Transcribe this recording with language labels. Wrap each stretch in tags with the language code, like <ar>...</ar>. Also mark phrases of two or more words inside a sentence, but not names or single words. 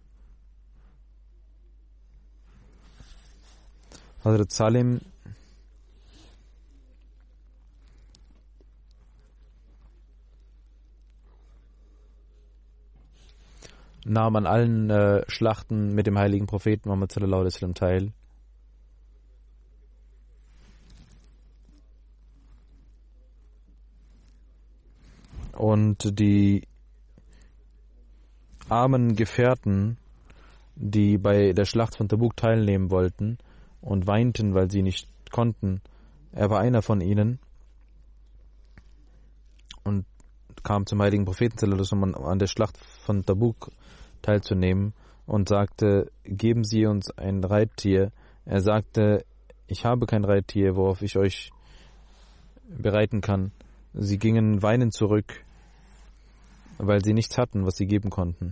<de>Hazrat Salim nahm an allen Schlachten mit dem heiligen Propheten Muhammad</de> <ar>صلى الله عليه وسلم</ar> <de>teil. Und die armen Gefährten, die bei der Schlacht von Tabuk teilnehmen wollten und weinten, weil sie nicht konnten, er war einer von ihnen und kam zum heiligen Propheten</de> <ar>صلى الله عليه وسلم,</ar> <de>um an der Schlacht von Tabuk teilzunehmen und sagte, geben Sie uns ein Reittier. Er sagte, ich habe kein Reittier, worauf ich euch bereiten kann. Sie gingen weinend zurück, weil sie nichts hatten, was sie geben konnten.</de>